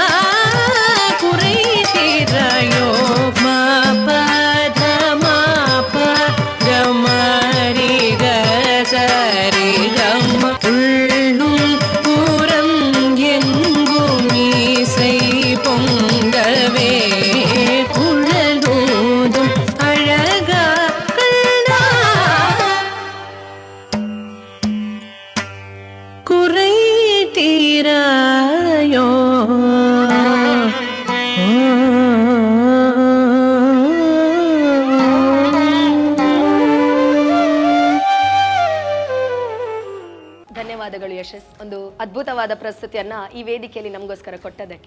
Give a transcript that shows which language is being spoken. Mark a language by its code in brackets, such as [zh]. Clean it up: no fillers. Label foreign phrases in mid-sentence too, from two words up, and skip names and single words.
[ta] குறை தீராயோ மாபத மாப கமரி கசரி கம உள்ளும் புறம் எங்கும் மீசை பொங்கவே குழலோதும் அழகா கண்ணா குறை தீராயோ [kn] ಧನ್ಯವಾದಗಳು ಯಶಸ್, ಒಂದು ಅದ್ಭುತವಾದ ಪ್ರಸ್ತುತಿಯನ್ನ ಈ ವೇದಿಕೆಯಲ್ಲಿ ನಮಗೋಸ್ಕರ ಕೊಟ್ಟದಕ್ಕೆ.